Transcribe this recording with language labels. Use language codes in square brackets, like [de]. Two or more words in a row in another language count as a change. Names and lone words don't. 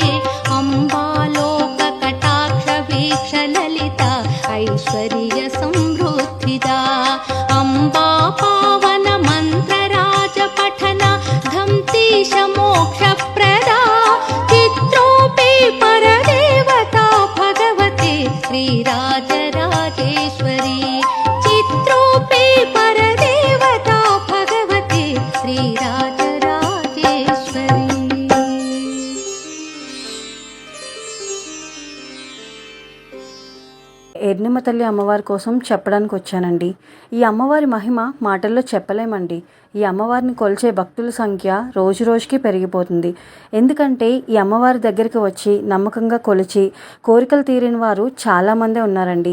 [sa] अम्बालोककटाक्षवीक्षललिता ऐश्वर्य संवृद्धिदा अम्बा पावन मन्त्रराजपठना धम्तीश मोक्षप्रदा चित्रूपे परदेवता भगवती श्रीराजराजेश्वरी चित्रूपे परदेवता भगवती श्रीराजराजेश्वरी। [te] ఎర్నిమ తల్లి అమ్మవారి కోసం చెప్పడానికి వచ్చానండి. ఈ అమ్మవారి మహిమ మాటల్లో చెప్పలేమండి. ఈ అమ్మవారిని కొలిచే భక్తుల సంఖ్య రోజు రోజుకి పెరిగిపోతుంది. ఎందుకంటే ఈ అమ్మవారి దగ్గరికి వచ్చి నమ్మకంగా కొలిచి కోరికలు తీరిన వారు చాలామందే ఉన్నారండి.